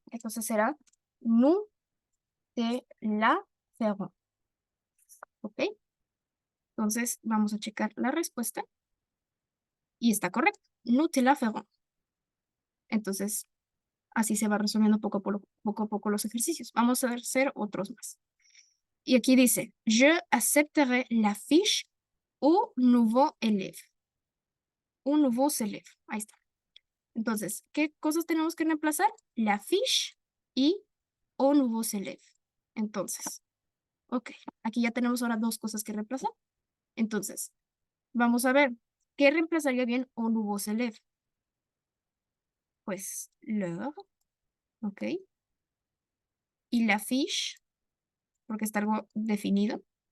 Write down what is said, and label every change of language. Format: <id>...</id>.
<es>Entonces será nous te la ferons. ¿Ok? Entonces vamos a checar la respuesta y está correcto. Nous te la ferons. Entonces, así se va resolviendo poco a poco los ejercicios. Vamos a hacer otros más.</es> <fr>y aquí dice, je accepterai la fiche au nouveau élève. Un nouveau élève. Ahí está.</fr> <es>Entonces, ¿qué cosas tenemos que reemplazar?</es> <fr>La fiche y au nouveau élève.</fr> <es>Entonces, ok, aquí ya tenemos ahora dos cosas que reemplazar. Entonces, vamos a ver, ¿qué reemplazaría bien au nouveau élève? Pues, leur, ok. Y la fiche, porque está algo definido.</es>